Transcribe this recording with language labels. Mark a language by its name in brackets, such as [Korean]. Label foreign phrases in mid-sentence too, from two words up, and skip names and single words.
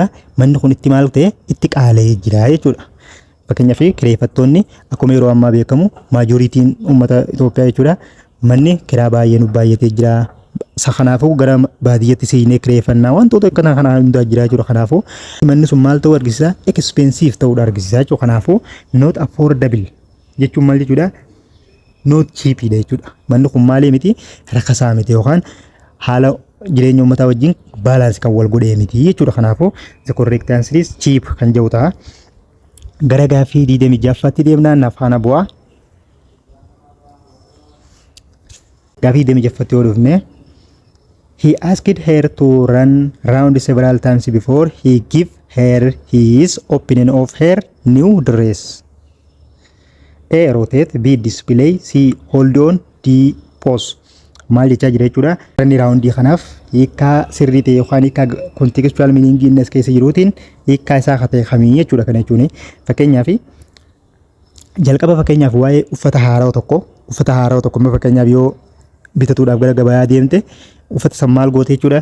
[Oromo] Manni kun itti maal ta'e itti qaala'ee jira jechuudha. Fakkeenyaaf kireeffattoonni akkuma yeroo ammaa beekamu maajoritiin uummata Itoophiyaa jechuudha. Manni kiraa baay'ee nu baay'atee jira. Kanaafuu gara baadiyyaatti seenee kireeffannaa wantoota kana hundaa jira jechuudha. Kanaafuu manni sun maal ta'uu argisiisa? Expensive ta'uu argisiisa jechuudha. Kanaafuu [English] not affordable [Oromo] jechuun maal jechuudha? [English] Not cheap [Oromo] dha jechuudha. Manni kun maali miti? Rakkasaa miti yookaan haala jireenya uummataa wajjin balance kan wal godhee miti jechuudha. [English] Kanaafuu the correct answer is cheap [Oromo] kan jedhu ta'a. Gara gaafii 26ffaatti deemnaan afaana bu'aa. Gaafii 26ffaatti yoo dhufne [English] he asked her to run round several times before he give her his opinion of her new dress. A, rotate, B, display, C, hold on, D, pause. [Oromo] Maal jechaa jira jechuudha. Ranni raawundii kanaaf hiikaa sirrii ta'e yookaan hiikaa [English] contextual meaning [Oromo] inni as keessa jiruutiin hiikaa isaa akka ta'e kamii jechuudha. Kana jechuun fakkeenyaaf jalqaba fakkeenyaaf waa'ee uffata haaraa tokko fakkeenyaaf yoo bitatuudhaaf gara gabayaa deemte uffata san maal goote jechuudha.